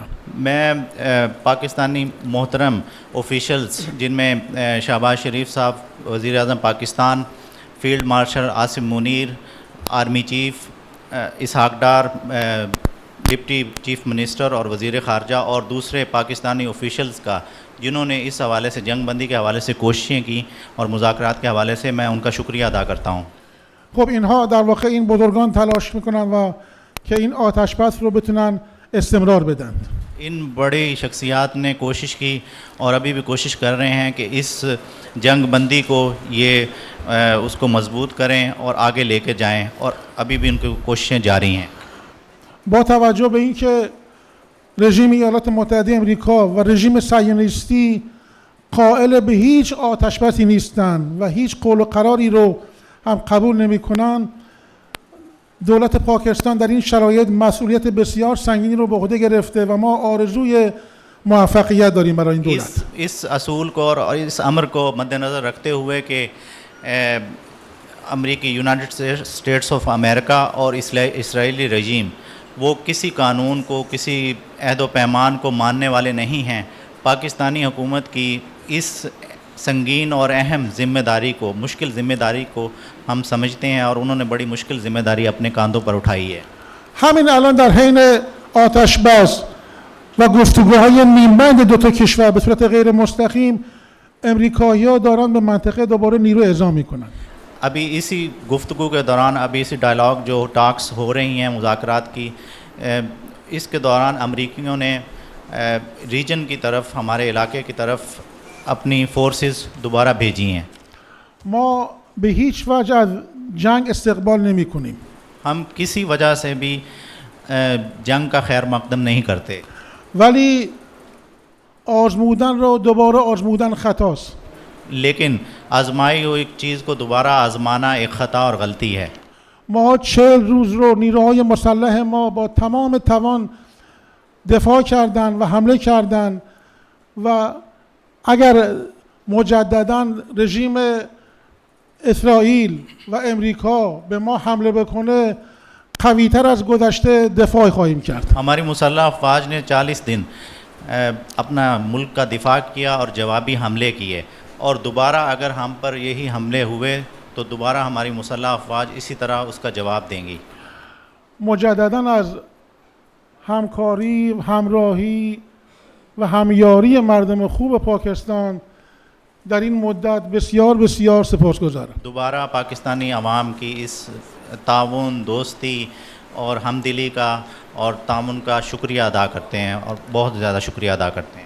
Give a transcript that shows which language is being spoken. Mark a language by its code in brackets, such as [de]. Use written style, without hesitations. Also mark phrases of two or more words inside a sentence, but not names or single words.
[ur] میں پاکستانی محترم آفیشلز جن میں شہباز شریف صاحب وزیر اعظم پاکستان, [en] field marshal [ur] عاصم منیر, [en] army chief [ur] اسحاق ڈار, [en] deputy chief minister [ur] اور وزیر خارجہ اور دوسرے پاکستانی آفیشلز کا جنہوں نے اس حوالے سے جنگ بندی کے حوالے سے کوششیں کی اور مذاکرات کے حوالے سے میں ان کا شکریہ ادا کرتا ہوں. [fa] خب اینها در واقع این بزرگان تلاش میکنن و که این آتش بس رو بتونن استمرار بدن. [ur] ان بڑی شخصیات نے کوشش کی اور ابھی بھی کوشش کر رہے ہیں کہ اس جنگ بندی کو یہ اس کو مضبوط کریں اور آگے لے کے جائیں اور ابھی بھی ان کی کوششیں جاری ہیں. [fa] با توجه به اینکه رژیم ایالات متحده امریکا و رژیم صهیونیستی قائل به هیچ آتش بسی نیستند و هیچ قول و قراری رو هم قبول نمی‌کنند، دولت پاکستان در این شرایط مسئولیت بسیار سنگینی رو به عهده گرفته و ما آرزوی موفقیت داریم برای این دولت. [ur] اس اصول کو اور اس امر کو مدنظر رکھتے ہوئے کہ امریکی یونائیٹڈ سٹیٹس آف امریکہ اور اسرائیلی رجیم وہ کسی قانون کو، کسی عہد و پیمان کو ماننے والے نہیں ہیں، پاکستانی حکومت کی اس سنگین اور اہم ذمہ داری کو، مشکل ذمہ داری کو ہم سمجھتے ہیں اور انہوں نے بڑی مشکل ذمہ داری اپنے کاندھوں پر اٹھائی ہے. [fa] همین الان در حین آتش بس و گفتگوهای نیمبند دو تا کشور به صورت غیر مستقیم امریکایی‌ها دارن به منطقه دوباره نیرو اعزام میکنن. [ur] ابھی اسی گفتگو کے دوران، ابھی اسی ڈائیلاگ جو ٹاکس ہو رہی ہیں مذاکرات کی، اس کے دوران امریکیوں نے ریجن کی طرف، ہمارے علاقے کی طرف اپنی فورسز دوبارہ بھیجی ہیں. [fa] ما به هیچ وجه از جنگ استقبال نمی‌کنیم. [ur] ہم کسی وجہ سے بھی جنگ کا خیر مقدم نہیں کرتے, [fa] ولی آزمودن رو دوباره آزمودن خطاست. [ur] لیکن آزمائی ہوئی ایک چیز کو دوبارہ آزمانا ایک خطا اور غلطی ہے. [fa] ما 40 روز رو نیروهای مسلح ما با تمام توان دفاع کردن و حمله کردن و اگر مجددا رژیم اسرائیل و امریکا به ما حمله بکنه قوی‌تر از گذشته دفاع خواهیم کرد. [ur] ہماری مسلح افواج نے 40 دن اپنا ملک کا دفاع کیا اور جوابی حملے کیے، اور دوبارہ اگر ہم پر یہی حملے ہوئے تو دوبارہ ہماری مسلح افواج اسی طرح اس کا جواب دیں گی. [fa] مجددا از همکاری، همراهی و همیاری مردم خوب پاکستان در این مدت بسیار بسیار سپاسگزارم. [ur] دوبارہ پاکستانی عوام کی اس تعاون، دوستی اور ہمدلی کا اور تعاون کا شکریہ ادا کرتے ہیں، اور بہت زیادہ شکریہ ادا کرتے ہیں.